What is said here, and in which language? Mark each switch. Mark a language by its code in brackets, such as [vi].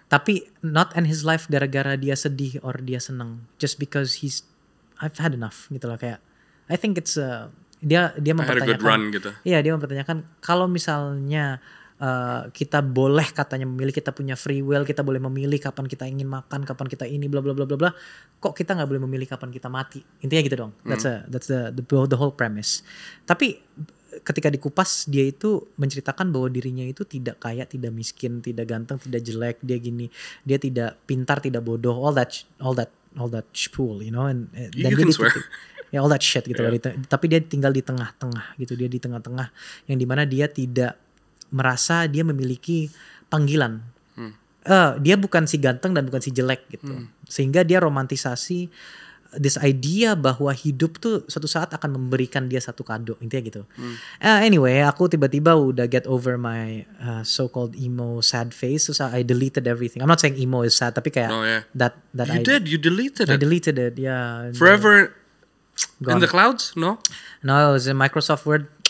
[en] Tapi not end his life [id] gara-gara dia sedih [en] or [id] dia senang, [en] just because I've had enough gitu lah, kayak I think it's [id] dia mempertanyakan. [en] I had a good run gitu. [id] Iya, dia mempertanyakan kalau misalnya kita boleh katanya memilih, kita punya free will, kita boleh memilih kapan kita ingin makan, kapan kita ini bla bla bla bla bla, kok kita nggak boleh memilih kapan kita mati? Intinya gitu dong. [en] That's the whole premise. [id] Tapi ketika dikupas, dia itu menceritakan bahwa dirinya itu tidak kaya, tidak miskin, tidak ganteng, tidak jelek, dia gini, dia tidak pintar, tidak bodoh, [en] all that spool, you know, and [id] you can swear. Ya [en] all that shit [id] gitu loh. Tapi dia tinggal di tengah-tengah gitu, dia di tengah-tengah yang dimana dia tidak merasa dia memiliki panggilan. Dia bukan si ganteng dan bukan si jelek gitu. Sehingga dia romantisasi [en] this idea [id] bahwa hidup tuh suatu saat akan memberikan dia satu kado, intinya gitu. [en] Anyway, [id] aku tiba-tiba udah [en] get over my so-called emo sad phase, so I deleted everything. I'm not saying emo is sad, [id] tapi kayak [en] that you deleted it. I deleted it, yeah. Forever gone. In the clouds? No, it was in Microsoft Word.